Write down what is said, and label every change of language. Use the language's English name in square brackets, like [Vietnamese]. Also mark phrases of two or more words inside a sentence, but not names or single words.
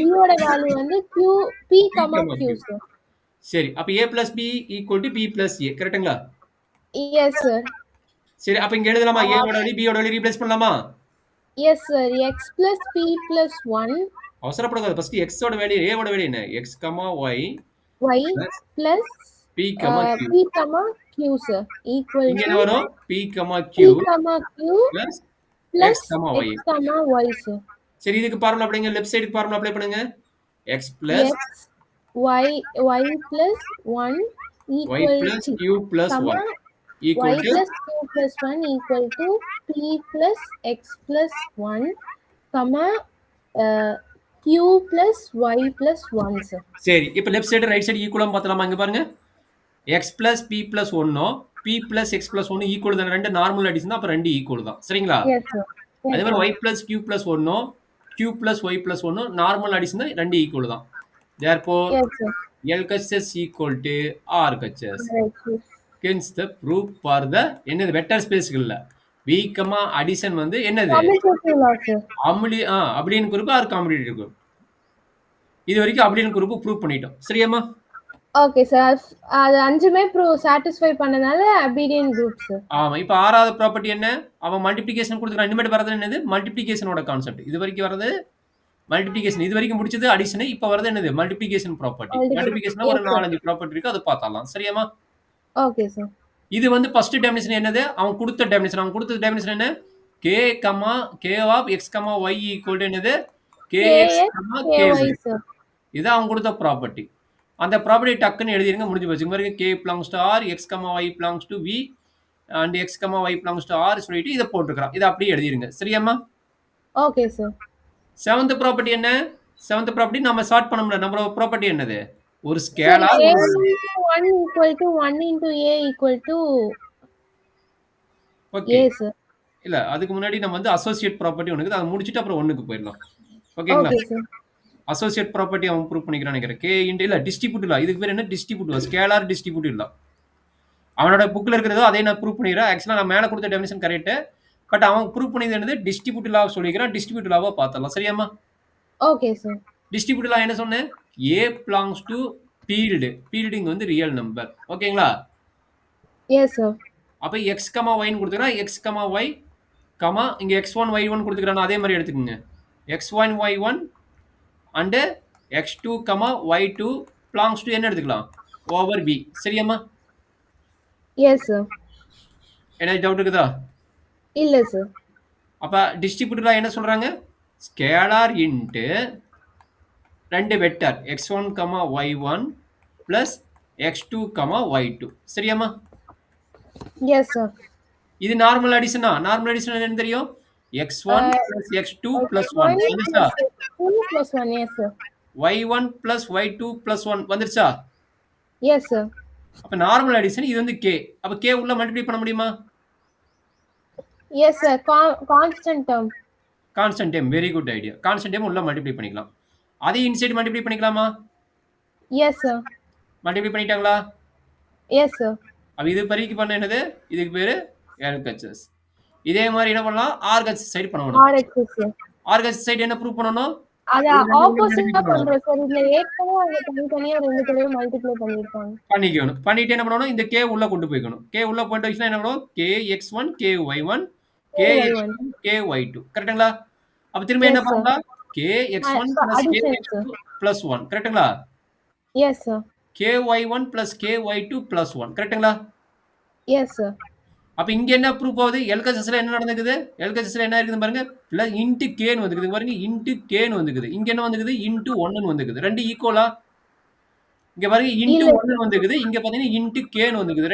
[English] B ஓட வேல்யூ வந்து P comma Q, sir. [Tamil] சரி. அப்ப [English] A plus B equal to B plus A. [Tamil] கரெக்ட்டுங்களா? [English] Yes, sir. [Tamil] சரி. அப்ப இங்க எழுதலாமா? A ஓட வேல்யூ B ஓட வேல்யூ ரீப்ளேஸ் பண்ணலாமா? [English] Yes, sir. X plus P plus 1 [Tamil] அவசரப்படக்கூடாது. ஃபர்ஸ்ட் X ஓட வேல்யூ A ஓட வேல்யூ என்ன? [English] X, Y Y plus P, Q. P comma Q, sir. Equal [Tamil] இங்க என்ன [English] to [Tamil] வரும்? P, [English] P Q comma Q plus plus X, Y. X comma Y, sir. [Tamil] சரி, இதுக்கு ஃபார்முலா அப்ளைங்க. லெஃப்ட் சைடுக்கு ஃபார்முலா அப்ளை பண்ணுங்க. [English] X plus X Y plus 1 Y equal plus to Q plus comma 1 equal Y to plus Q plus 1 equal to P plus X plus 1 comma Q plus Y plus 1, sir. [Tamil] சரி. இப்ப லெஃப்ட் சைடு ரைட் சைடு ஈக்குவலா பார்த்தலாமா? இங்க பாருங்க. [English] X plus P plus 1 P plus X plus 1 [Tamil] ஈக்குவல் தான. ரெண்டு நார்மல் அடிஷன் தான். அப்ப ரெண்டு ஈக்குவல் தான். சரிங்களா? [English] Yes, sir. [Tamil] அதே [English] Yes, [Tamil] மாதிரி [English] sir. Y plus Q plus 1 Q plus Y plus 1 நார்மல் அடிஷன் தான். ரெண்டு ஈக்குவல் தான். Therefore Yes, sir. LHS equal to RHS. Right, sir. Hence the proof for the என்னது வெக்டர் ஸ்பேஸ்கள்ல V, addition வந்து என்னது? Commutative law, sir. abelian group or commutative group. [Tamil] இது வரைக்கும் [English] abelian group [Tamil] ப்ரூவ் பண்ணிட்டோம். சரியாமா? Okay, sir. அது அஞ்சுமே சாட்டிஸ்ஃபை பண்ணனால அபீடியன் குரூப், sir. ஆமா. இப்ப ஆறாவது ப்ராப்பர்ட்டி என்ன? அவன் மல்டிப்ளிகேஷன் கொடுத்துறான். இனிமேட்டு வரது என்னது? மல்டிப்ளிகேஷனோட கான்செப்ட். இது வரைக்கும் வரது மல்டிப்ளிகேஷன். இது வரைக்கும் முடிச்சது அடிஷன். இப்ப வரது என்னது? மல்டிப்ளிகேஷன் ப்ராப்பர்ட்டி. மல்டிப்ளிகேஷன்ல ஒரு 4-5 ப்ராப்பர்ட்டி இருக்கு. அது பார்த்தலாம். சரியாமா? [English] Okay, sir. [Tamil] இது வந்து ஃபர்ஸ்ட் டெஃபினிஷன் என்னது? அவன் கொடுத்த டெஃபினிஷன். அவன் கொடுத்த டெஃபினிஷன் என்ன? [English] k, k of x, y equal to என்னது? kx, ky. KY, sir. [Tamil] இது அவன் கொடுத்த ப்ராப்பர்ட்டி. அந்த ப்ராப்பர்ட்டி டக்குன்னு எழுதிருங்க. முடிஞ்சு போச்சு. பாருங்க k belongs to r, x, y belongs to v and x, y belongs to r சொல்லிட்டு இத போட்டுக்கறான். இத அப்படியே எழுதிருங்க. சரியாமா? [English] Okay, sir. [Tamil] 7th ப்ராப்பர்ட்டி என்ன? 7th ப்ராப்பர்ட்டி நாம சார்ட் பண்ண முடியல. நம்ம ப்ராப்பர்ட்டி என்னது? ஒரு [English] Sir, [Tamil] ஸ்கேலார் [English] A 1 equal to 1 into A equal to [Tamil] ஓகே. [English] A, sir. [Tamil] இல்ல அதுக்கு முன்னாடி நம்ம வந்து அசோசியேட் ப்ராப்பர்ட்டி ஒண்ணு இருக்குது. அத முடிச்சுட்டு அப்புறம் 1க்கு போயிரலாம். ஓகேங்களா? [English] Okay, sir. [Tamil] அசோசியேட் ப்ராப்பர்ட்டி அவன் ப்ரூவ் பண்ணிக்கிறான்னு நினைக்கிறேன். K இன்டு இல்ல டிஸ்ட்ரிபியூட்டிவ் லா. இதுக்கு பேர் என்ன டிஸ்ட்ரிபியூட்டிவ் லா. ஸ்கேலார் டிஸ்ட்ரிபியூட்டிவ் லா. அவனோட புக்ல இருக்கிறதோ அதே நான் ப்ரூவ் பண்ணிக்கிறேன். ஆக்சுவலா நான் மேல கொடுத்த டெஃபினிஷன் கரெக்ட். பட் அவன் ப்ரூவ் பண்ணது என்னது டிஸ்ட்ரிபியூட்டிவ் லா சொல்லிக்கிறான். டிஸ்ட்ரிபியூட்டிவ் லாவா பார்த்தலாம். சரியாமா? [English] Okay, sir. [Tamil] டிஸ்ட்ரிபியூட்டிவ் லா என்ன சொன்னேன்? [English] A belongs to field. [Tamil] field இங்க வந்து ரியல் நம்பர். ஓகேங்களா? [English] Yes, sir. [Tamil] அப்ப x, y ன்னு கொடுத்துக்கிறா x, y, இங்க x1 y1 கொடுத்துக்கிறான் அதே மாதிரி எடுத்துக்கோங்க. [English] x1 y1 and x2, y2 belongs to என்ன எடுத்துக்கலாம்? over b. சரியாமா? Yes, sir. [Tamil] என்ன டவுட் இருக்குதா? இல்ல, sir. அப்ப டிஸ்ட்ரிபியூட்டிவ்ல என்ன சொல்றாங்க? ஸ்கேலார் இன்டு ரெண்டு வெக்டர் x1, y1 plus x2, y2. சரியாமா? [English] Yes, sir. [Tamil] இது நார்மல் அடிஷனா? நார்மல் அடிஷன் என்ன தெரியும்? x1 plus x2 plus 1 வந்துச்சா? [English] X2 plus 1, yes, sir. [Tamil] y1 plus y2 plus 1 வந்துருச்சா? [English] Yes, sir. [Tamil] அப்ப நார்மல் அடிஷன் இது வந்து k. அப்ப k உள்ள மல்டிப்ளை பண்ண முடியுமா? [English] Yes, sir. Constant term. [Tamil] கான்ஸ்டன்ட் டைம். வெரி குட் ஐடியா. கான்ஸ்டன்ட் டைம் உள்ள மல்டிப்ளை பண்ணிக்கலாம். அதே இன்சைட் மல்டிப்ளை பண்ணிக்கலாமா? [English] Yes, sir. [Tamil] மல்டிப்ளை பண்ணிட்டாங்களா? [English] Yes, sir. [Tamil] அப்ப இது பெருக்கி பண்ண என்னது? இதுக்கு பேரு LHS. இதே மாதிரி என்ன பண்ணலாம்? RHS சைடு பண்ணணும். [English] RHS, sir. [Tamil] RHS சைடு என்ன ப்ரூவ் பண்ணனும்? அத ஆப்போசிட்டா பண்றோம் சார். இதுல ஏற்கனவே அவங்க தனித்தனியா ரெண்டு தடவை மல்டிப்ளை பண்ணிருக்காங்க. பண்ணிக்கணும். பண்ணிட்டு என்ன பண்ணனும்? இந்த k உள்ள கொண்டு போய்க்கணும். k உள்ள போயிட்டு வச்சுனா என்ன பண்ணும்? [English] kx1 ky1 kx2 ky2. கரெக்ட்டுங்களா? [Tamil] அப்ப திரும்ப என்ன பண்ணலாம்? kx1 plus kx2 plus 1. கரெக்ட்டுங்களா? Yes, sir. ky1 plus ky2 plus 1. கரெக்ட்டுங்களா? [English] Yes, sir. [Tamil] அப்ப இங்க என்ன ப்ரூஃப் ஆகுது? LHSல என்ன நடந்துக்குது? LHSல என்ன இருக்குது பாருங்க. பிளஸ் இன்டு k ன்னு வந்துக்குது பாருங்க. இன்டு k ன்னு வந்துக்குது. இங்க என்ன வந்துக்குது? இன்டு 1 ன்னு வந்துக்குது. ரெண்டு ஈக்குவலா? இங்க பாருங்க இன்டு 1 ன்னு வந்துக்குது. இங்க பாத்தீங்கன்னா இன்டு k ன்னு வந்துக்குது.